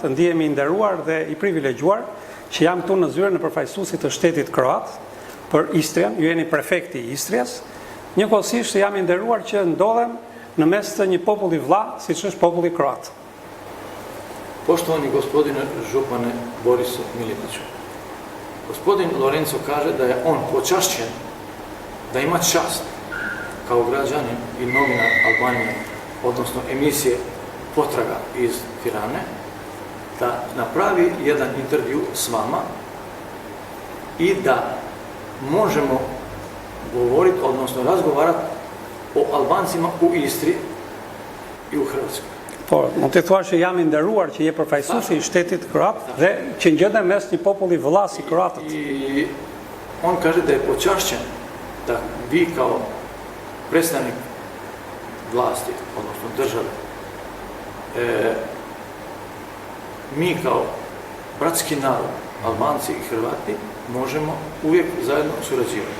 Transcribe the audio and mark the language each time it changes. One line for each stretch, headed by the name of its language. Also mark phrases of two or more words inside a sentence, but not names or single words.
Albanian: Ndihemi I nderuar dhe I privilegjuar që jam këtu në zyrën e përfaqësuesit të shtetit kroat për Istrian. Ju jeni prefekti I Istrias. Njëkohësisht jam I nderuar që ndodhem në mes të një populli vlla, siç është populli kroat.
Croatian: Poštovani gospodine župane Boris Miletiću, gospodin Lorenzo kaže da je on počašćen da ima čast kao građanin I novinar Albanije, odnosno emisije Potraga iz Tirane, da napravi jedan intervju s vama I da možemo govoriti, odnosno razgovarati o Albancima u Istri I u Hrvatskoj.
Albanian: Po, mund të thua që jam I nderuar që je përfaqësuesi I shtetit kroat dhe që ngjendem mes një populli vëlla si kroatët.
Croatian: I on kaže da je počašćen da vi kao predstavnik vlasti, odnosno države, mi kao bratski narod, Albanci I Hrvati, možemo uvijek zajedno surađivati.